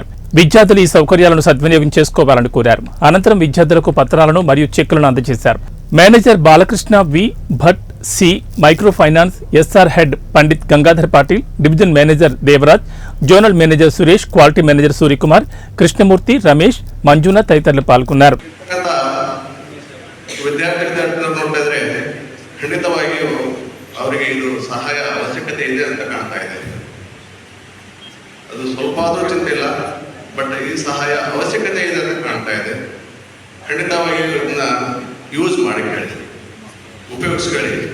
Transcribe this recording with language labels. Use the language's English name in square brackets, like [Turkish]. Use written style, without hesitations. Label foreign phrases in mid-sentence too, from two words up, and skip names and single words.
[Telugu] విద్యార్థులు ఈ సౌకర్యాలను సద్వినియోగం చేసుకోవాలని కోరారు. అనంతరం విద్యార్థులకు పత్రాలను మరియు చెక్కులను అందజేశారు. మేనేజర్ బాలకృష్ణ వి భట్, సి మైక్రో ఫైనాన్స్ ఎస్ఆర్ హెడ్ పండిత్ గంగాధర్ పాటిల్, [English] division manager [Telugu] దేవరాజ్, [English] zonal manager [Telugu] సురేష్, [English] quality manager [Telugu] సూర్యకుమార్, కృష్ణమూర్తి, రమేష్, మంజునాథ్ తదితరులు పాల్గొన్నారు. [Kannada] ವಿದ್ಯಾರ್ಥಿಗಳು ನೋಡಿದ್ರೆ ಖಂಡಿತವಾಗಿಯೂ ಅವರಿಗೆ ಇದು ಸಹಾಯ ಅವಶ್ಯಕತೆ ಇದೆ ಅಂತ ಕಾಣ್ತಾ ಇದೆ. ಅದು ಸ್ವಲ್ಪ ಆದರೂ ಚಿಂತೆ ಇಲ್ಲ, ಬಟ್ ಈ ಸಹಾಯ ಅವಶ್ಯಕತೆ ಇದೆ ಅಂತ ಕಾಣ್ತಾ ಇದೆ. ಖಂಡಿತವಾಗಿಯೂ ಇದನ್ನ ಯೂಸ್ ಮಾಡಿಕೊಳ್ಳಿ, ಉಪಯೋಗಿಸ್ಕೊಳ್ಳಿ.